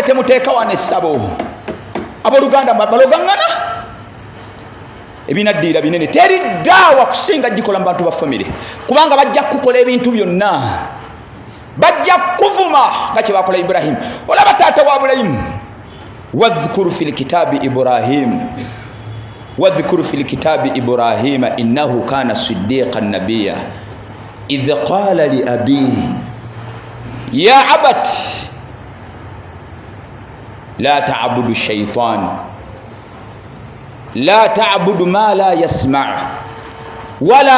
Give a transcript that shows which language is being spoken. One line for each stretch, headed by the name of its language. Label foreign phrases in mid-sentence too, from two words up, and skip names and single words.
Ganda: temuteeka wana essabo abooluganda balogaŋŋana ebinaddiira binene teri ddaawa kusinga gikola mu bantu ba famire kubanga bajja kukola ebintu byonna bajja kuvuma nga kye bakola Ibrahim olaba taata wa Ibrahim
Arabic: واذكر في الكتاب إبراهيم إنه كان صديقا نبيا إذ قال لأبيه يا أبت لا تعبد الشيطان لا تعبد ما لا يسمع ولا